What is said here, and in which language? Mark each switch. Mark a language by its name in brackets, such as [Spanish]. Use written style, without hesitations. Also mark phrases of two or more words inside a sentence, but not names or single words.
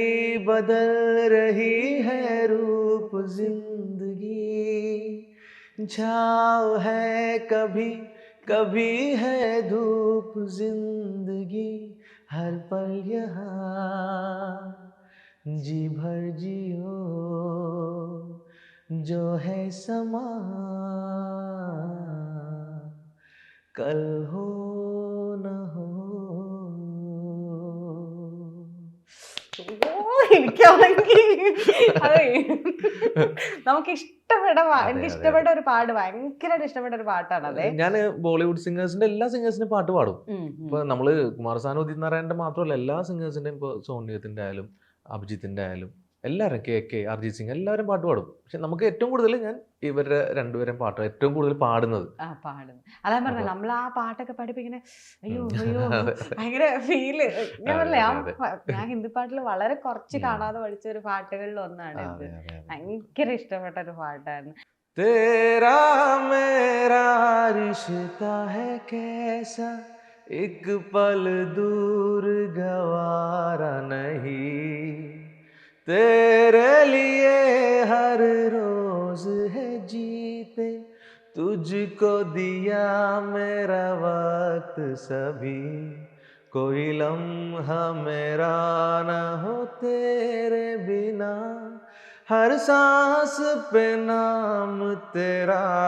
[Hindi] बदल रही है रूप जिंदगी, छाँव है कभी कभी है धूप जिंदगी, हर पल यहाँ जी भर जियो जो है समा कल हो न हो. [Malayalam] നമുക്ക് എനിക്ക് ഇഷ്ടപ്പെട്ട ഒരു പാട്ട്, ഭയങ്കരമായിട്ട് ഇഷ്ടപ്പെട്ട ഒരു പാട്ടാണ് അത്. ഞാൻ ബോളിവുഡ് സിംഗേഴ്സിന്റെ എല്ലാ സിംഗേഴ്സിന്റെ പാട്ട് പാടും. ഇപ്പൊ നമ്മള് കുമാരസാനു, ഉദിത് നാരായണന്റെ മാത്രമല്ല, എല്ലാ സിംഗേഴ്സിന്റെയും, ഇപ്പൊ സോണിയത്തിന്റെ ആയാലും അഭിജിത്തിന്റെ ആയാലും എല്ലാവരും, KK, അർജിത് സിംഗ്, എല്ലാവരും പാട്ട് പാടും. പക്ഷെ നമുക്ക് ഏറ്റവും കൂടുതൽ ഞാൻ ഇവരുടെ 2 പാട്ട് ഏറ്റവും കൂടുതൽ പാടുന്നത്. അതാ പറഞ്ഞ നമ്മൾ ആ പാട്ടൊക്കെ പാടിപ്പോ ഇങ്ങനെ അയ്യോ ഭയങ്കര ഫീല്. ഞാൻ പറഞ്ഞേ, ഞാൻ ഹിന്ദി പാട്ടിൽ വളരെ കുറച്ച് കാണാതെ പഠിച്ച ഒരു പാട്ടുകളിൽ ഒന്നാണ്. ഭയങ്കര ഇഷ്ടപ്പെട്ട ഒരു പാട്ടായിരുന്നു. [Hindi] तेरा मेरा रिश्ता है कैसा, एक पल दूर गवारा नहीं, तेरे लिए हर रोज है जीते, तुझको दिया मेरा वक्त सभी, कोई लम्हा मेरा न हो तेरे बिना, हर सांस पे नाम तेरा,